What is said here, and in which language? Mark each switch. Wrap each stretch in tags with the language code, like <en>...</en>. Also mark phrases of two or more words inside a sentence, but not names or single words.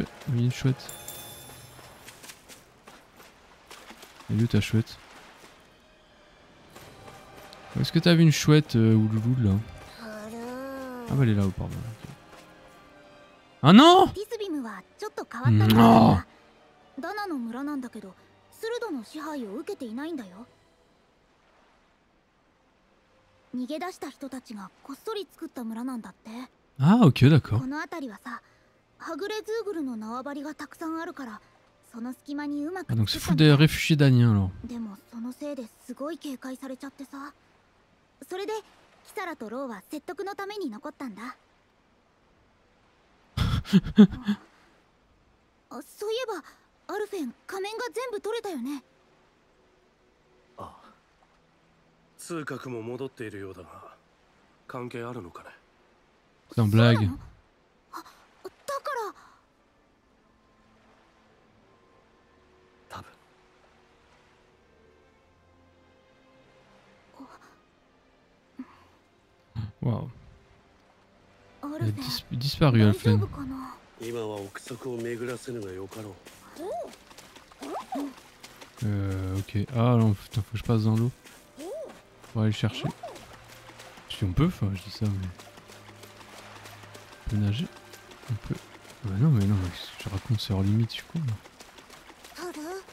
<fr>Oui, une chouette. Elle est où ta chouette? Est-ce que t'as vu une chouette ou loulou là? Ah bah elle est là-haut, pardon. Okay. Ah non! Non!</fr> <ja>ダナの村なんだけど、スルドの支配を受けていないんだよ。逃げ出した人たちがこっそり作った村なんだって。</ja> <fr>Ah ok d'accord.</fr> <ja>この辺りはさ、はぐれズーグルの縄張りがたくさんあるから、その隙間にうまく。</ja> <fr>Ah donc c'est fou des réfugiés daniens alors.</fr> <ja>でもそのせいですごい警戒されちゃってさ。それでキサラとローは説得のために残ったんだ。あ、そういえば。アルフェン、仮面が全部取れたよね。ああ。通覚も戻っているようだが、関係あるのかね。</ja> <fr>C'est un blague.</fr> <ja>あ、だから多分。</ja> <fr>Waouh.</fr> <ja>アルフェン、</ja> <fr>disparu Alphen.</fr> <ja>今は憶測を巡らせぬがよかろう。</ja> <fr>Ok. Ah non, putain, faut que je passe dans l'eau. On va aller chercher. Si on peut, enfin, je dis ça, mais. On peut nager? On peut. Bah non, mais je raconte, c'est hors limite, je suis con là.</fr>